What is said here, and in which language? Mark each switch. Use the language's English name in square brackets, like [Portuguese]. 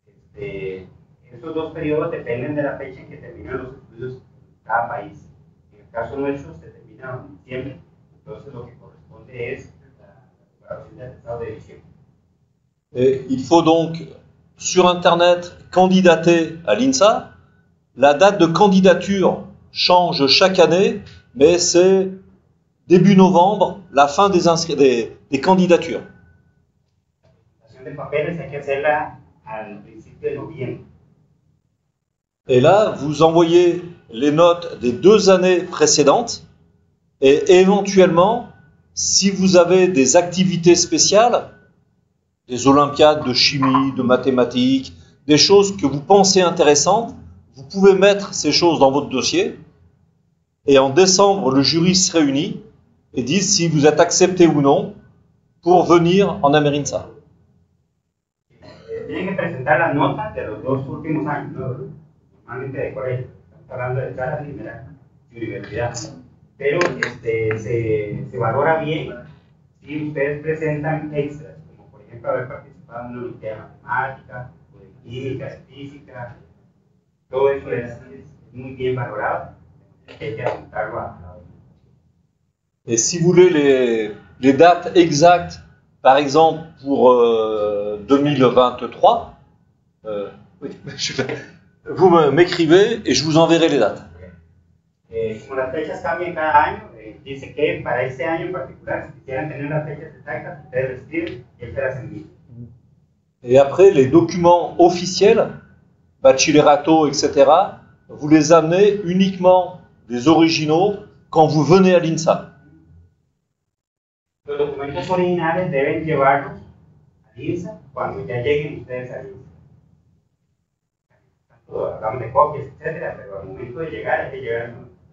[Spanish] Estos 2 periodos dependen de la fecha en que terminan los estudios en cada país. En el caso nuestro se termina en diciembre, entonces lo que corresponde es la evaluación del estado de diciembre. [French] Et il faut donc sur Internet candidater à l'INSA. La date de candidature change chaque année, mais c'est début novembre, la fin des candidatures. [Spanish] La presentación de papeles hay que hacerla al principio de noviembre. [French] Et là, vous envoyez les notes des 2 années précédentes et éventuellement, si vous avez des activités spéciales, des olympiades de chimie, de mathématiques, des choses que vous pensez intéressantes, vous pouvez mettre ces choses dans votre dossier et en décembre, le jury se réunit et dit si vous êtes accepté ou non pour venir en Amerinsa. [Spanish] Tienen que presentar las notas de los 2 últimos años, ¿no? Normalmente de colegio. Estamos hablando de cada primera universidad. Pero se valora bien si ustedes presentan extras, como por ejemplo haber participado en una unidad de matemática, o de química, de física. Todo eso es muy bien valorado. Hay que apuntarlo a la. [French] Et si vous voulez les dates exactes, par exemple pour 2023, oui, vous m'écrivez et je vous enverrai les dates. [Spanish] Como las fechas cambian cada año, dice que para este año en particular, si quisieran tener las fechas exactas, ustedes lo escriben y él se las envía. [French] Et après, les documents officiels, bachillerato, etc., vous les amenez uniquement des originaux quand vous venez à l'INSA. [Spanish] Los documentos originales deben llevarlos al INSA cuando ya lleguen ustedes al INSA. Tanto hablamos de copias, etcétera, pero al momento de llegar hay que llegar al INSA.